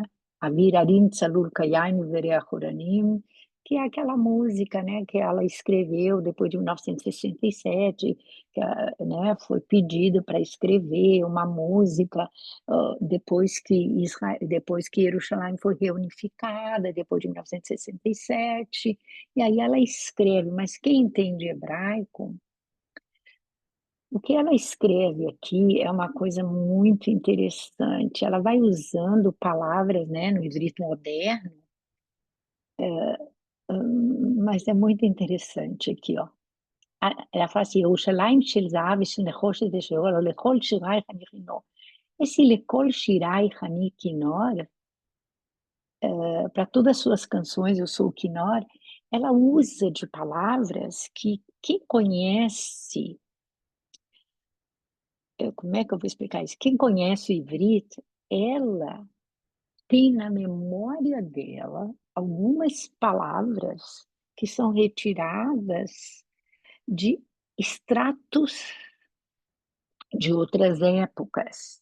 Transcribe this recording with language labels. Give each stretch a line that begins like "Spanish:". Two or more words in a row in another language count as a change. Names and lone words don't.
Hebrew: אוויר הרים צלול כיין וריח אורנים,
Portuguese: que é aquela música, né, que ela escreveu depois de 1967, que, né, foi pedido para escrever uma música depois que Jerusalém foi reunificada, depois de 1967, e aí ela escreve, mas quem entende hebraico, o que ela escreve aqui é uma coisa muito interessante. Ela vai usando palavras, né, no ivrito moderno, mas é muito interessante aqui, ó. Ela fala assim,
Hebrew: ירושלים של זהב ושל נחושת ושל אור לכל שיריך אני כינור.
Portuguese: Esse
Hebrew: לכל שיריך אני כינור,
Portuguese: para todas as suas canções, eu sou o kinor, ela usa de palavras que quem conhece, como é que eu vou explicar isso? Quem conhece o ivrito, ela tem na memória dela algumas palavras que são retiradas de extratos de outras épocas.